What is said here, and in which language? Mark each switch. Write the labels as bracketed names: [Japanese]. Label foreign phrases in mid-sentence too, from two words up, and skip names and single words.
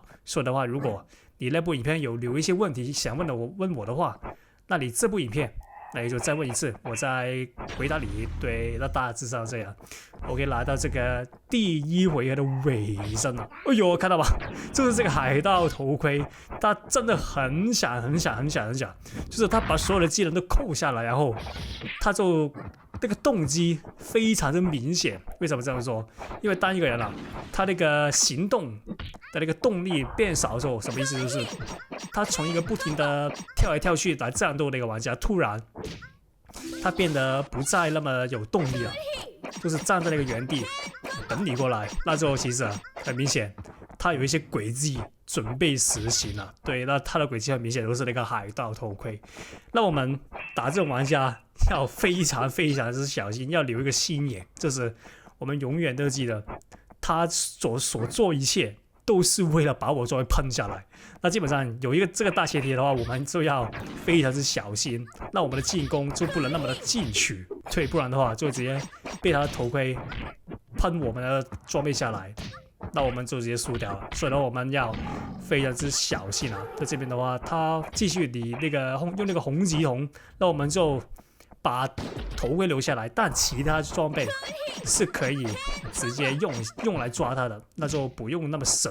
[Chinese] 所以的話，如果你那部影片有留一些問題想問我的話，那你這部影片，那你就再問一次，我再回答你。對，那大致上這樣。OK， 來到這個第一回合的尾聲了。哎呦，看到吧？就是這個海盜頭盔，他真的很想，就是他把所有的技能都扣下來，然後他就那個動機非常的明顯。為什麼這樣說？因為當一個人啊，他那個行動的那個動力變少的時候，什麼意思？就是他從一個不停的跳來跳去來戰鬥的那個玩家，突然他變得不再那麼有動力了，就是站在那個原地等你過來，那就其實啊，很明顯他有一些詭計準備實行了。對，那他的詭計很明顯都是那個海盜頭盔。那我們打這種玩家要非常之小心，要留一個心眼，就是我們永遠都記得他所做一切都是為了把我作為噴下來。那基本上有一個這個大前提的話，我們就要非常之小心。那我們的進攻就不能那麼的進取，對，不然的話就直接被他的頭盔噴我們的裝備下來，那我們就直接輸掉了。所以呢，我們要非常之小心啊。在這邊的話，他繼續你那個用那個紅吉紅，那我們就把頭盔留下來，但其他裝備是可以直接用來抓他的，那就不用那麼省。